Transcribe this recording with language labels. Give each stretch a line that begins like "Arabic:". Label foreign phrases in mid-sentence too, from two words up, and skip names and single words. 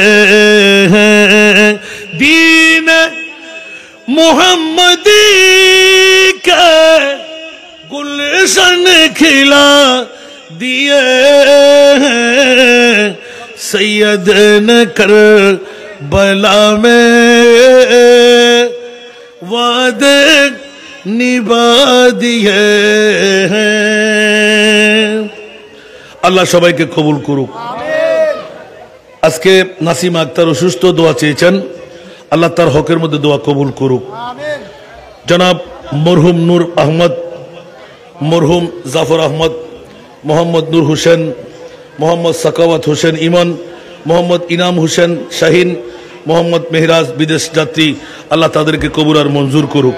Urdu: دین محمدی کے گلشن کھلا دیے سید نے کربلا میں وعدے نبھا دیے
Bangla: আল্লাহ সবাইকে কবুল করুক। আজকে নাসিমা আক্তার অসুস্থ, দোয়া চেয়েছেন, আল্লাহ তার হকের মধ্যে দোয়া কবুল করুক। জনাব মরহুম নূর আহমদ, মরহুম জাফর আহমদ, মোহাম্মদ নূর হোসেন, মোহাম্মদ সাকাওয়াত হোসেন ইমন, মোহাম্মদ ইনাম হোসেন শাহিন, মোহাম্মদ মেহরাজ বিদেশ যাত্রী, আল্লাহ তাদেরকে কবুল আর মঞ্জুর করুক।